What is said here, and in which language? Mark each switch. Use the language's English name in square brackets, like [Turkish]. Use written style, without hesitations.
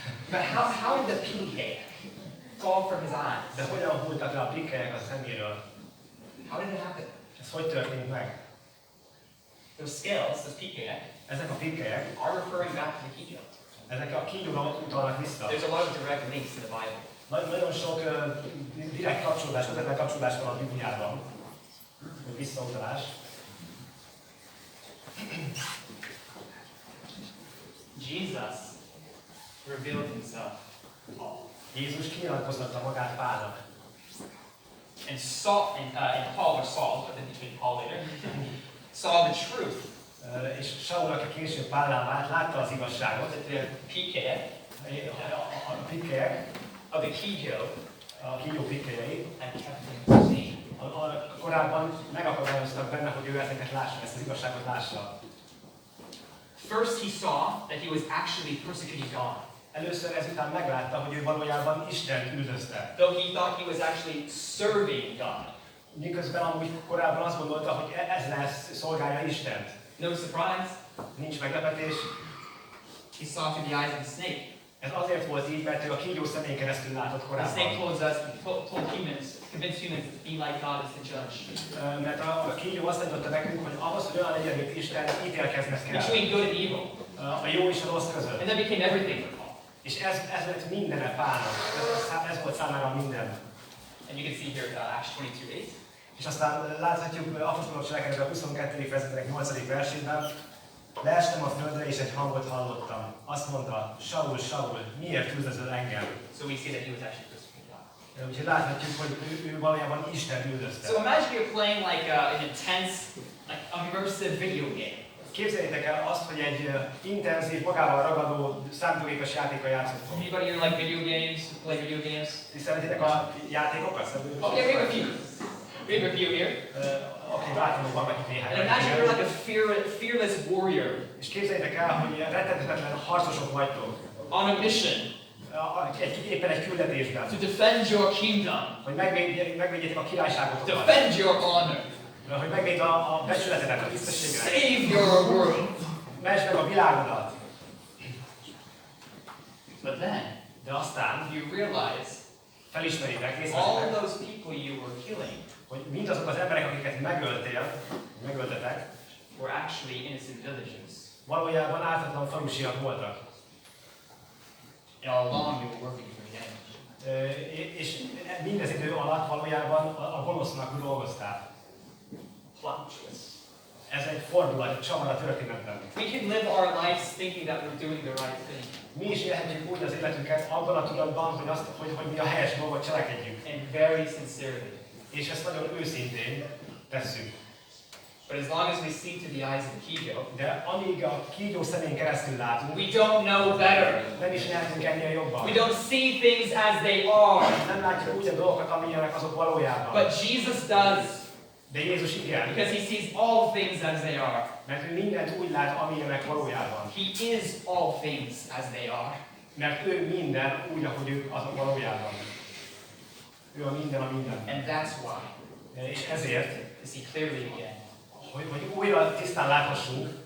[English] But how did the pike fall from his eyes? [Hungarian] De hogyan hulltak le a pikkelyek a szeméről? [English] How did it happen? [Hungarian] Ez hogy történt meg? [English] Those scales, those pike, [Hungarian] Ezek a pikkelyek, [English] are referring back to the kígyó. [Hungarian] ezek a kígyóra utalnak vissza. [English] There's a lot of direct links in the Bible. [Hungarian] Nagyon sok direkt kapcsolódás, közvetlen kapcsolódás van a Bibliában. Visszautalás. [English] Jesus revealed himself to Paul. [Hungarian] Jézus kinyilatkoztatta magát Pálnak. [English] And Paul, or Saul, but then he became Paul later, saw the truth [Hungarian] És Saul, aki később Pállá vált, látta az igazságot. [English] The piquet [Hungarian] A pikkelyek, [English] of the kígyó [Hungarian] a kígyó pikkelyei, [English] and kept him from seeing. [Hungarian] Korábban megakadályoztak benne, hogy ő ezeket lássa, ezt az igazságot lássa. [English] First he saw that he was actually persecuting God. [Hungarian] Először ezután meglátta, hogy ő valójában Istent üldözte. [English] Though he thought he was actually serving God. [Hungarian] Miközben amúgy korábban azt gondolta, hogy ez lesz, szolgálja Istent. [English] No surprise. [Hungarian] Nincs meglepetés. [English] He saw through the eyes of the snake. [Hungarian] Ez azért volt így, mert ő a kígyó szemén keresztül látott [English] The [Hungarian] korábban. [English] snake told humans, convinced humans to be like God is the judge. [Hungarian] Mert a kígyó azt tanította nekünk, hogy ahhoz, hogy olyan legyen, mint Isten, ítélkezned kell. [English] Between good and evil. [Hungarian] A jó és a rossz között. [English] And that became everything for Paul. [Hungarian] És ez lett mindene Pálnak. Ez volt számára minden. [English] And you can see here Acts 22:8. [Hungarian] És aztán láthatjuk Apostolok cselekedetek 22. fejezetek 8. versében, leestem a földre és egy hangot hallottam. Azt mondta, Saul, Saul, miért üldözöl engem? [English] So we see that he was actually persecuting God. [Hungarian] Úgyhogy láthatjuk, hogy ő valójában Isten üldözte. [English] So imagine you're playing like an intense, like immersive video game. [Hungarian] Képzeljétek el azt, hogy egy intenzív, magával ragadó számítógépes játékkal játszottunk. [English] Anybody here like video games? Play video games? [Hungarian] Ti szeretitek a játékokat? [English] Okay, we have a few. We have a few here. [Hungarian] Oké, látom, van vagy néhány. [English] And imagine you're like a fearless warrior [Hungarian] És képzeljétek el, hogy rettenthetetlen harcosok vagytok. [English] on a mission [Hungarian] Éppen egy küldetésben. [English] to defend your kingdom, [Hungarian] Hogy megvédjétek a királyságotokat. [English] defend your honor, [Hungarian] Hogy megvéd a becsületedet, a tisztességedet. [English] save your world. [Hungarian] Mentsd meg a világodat. [English] But then [Hungarian] De aztán [English] you realize [Hungarian] felismeritek, [English] all [Hungarian] észrevesztek, [English] those people you were killing [Hungarian] hogy mindazok az emberek, akiket megöltetek, [English] were actually innocent villagers. [Hungarian] valójában ártatlan falusiak voltak. [English] And all along you were working for the enemy. [Hungarian] És mindez idő alatt valójában a gonosznak dolgoztál. [English] Plot twist. [Hungarian] Ez egy fordulat, egy csavar a történetben. [English] We can live our lives thinking that we're doing the right thing. [Hungarian] Mi is élhetjük úgy az életünket abban a tudatban, hogy mi a helyes dolgot cselekedjük. [English] And very sincerely. [Hungarian] És ezt nagyon őszintén tesszük. [English] But as long as we see through the eyes of the kígyó, [Hungarian] De amíg a kígyó szemén keresztül látunk, [English] we don't know better. [Hungarian] nem is lehetünk ennél jobban. [English] We don't see things as they are. [Hungarian] Nem látjuk úgy a dolgokat, amilyenek azok valójában. [English] But Jesus does. [Hungarian] De Jézus igen. [English] Because he sees all things as they are. [Hungarian] Mert ő mindent úgy lát, amilyenek valójában. [English] He is all things as they are. [Hungarian] Mert ő minden úgy, ahogy ők azok valójában. Ő a minden a minden. [English] And that's why, [Hungarian] És ezért, [English] to see clearly again, [Hungarian] hogy újra tisztán láthassunk,